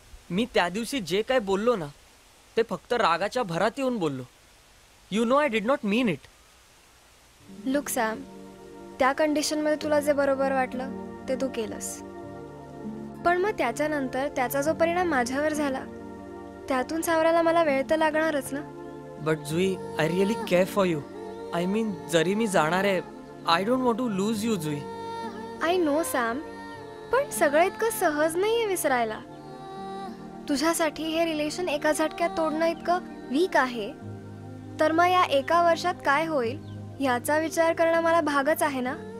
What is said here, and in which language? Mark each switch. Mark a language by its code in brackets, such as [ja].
[mr] मी त्या दिवशी जे काय बोललो ना ते फक्त रागाच्या भरात येऊन बोललो. [en] You know I did not mean it. [mr] Look Sam, त्या कंडिशनमध्ये तुला जे बरोबर वाटलं ते तू केलंस. पण मग त्याच्यानंतर त्याचा जो परिणाम माझ्यावर झाला त्यातून सावरायला मला वेळ तर लागणारच ना. [en] But Jui I really care for you. I mean [mr] जरी मी जाणार आहे [en] I don't want to lose you Jui. I know [mr] Sam, पण सगळं इतकं सहज नाहीये विसरायला. तुझ्यासाठी हे रिलेशन एका झटक्यात तोडणं इतकं वीक आहे तर मग या एका वर्षात काय होईल याचा विचार करणं मला भागच आहे ना.